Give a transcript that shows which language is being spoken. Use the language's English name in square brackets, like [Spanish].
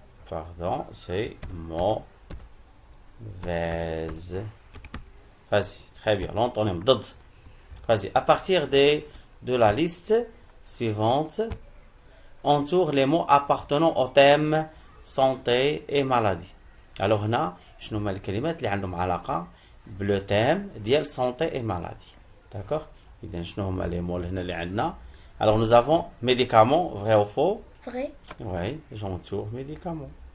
[French] Pardon, c'est mauvaise. Vas-y, très bien. L'antonyme ضد. Vas-y, à partir de la liste suivante, entoure les mots appartenant au thème santé et maladie. [Arabic] Alors هنا شنو هما الكلمات اللي عندهم علاقة بلو thème ديال [French] santé et maladie. D'accord? [Arabic] إذا شنو هما [French] les mots [Arabic] هنا اللي عندنا? [French] Alors nous avons médicament, vrai ou faux? Vrai. Oui, j'entoure médicament.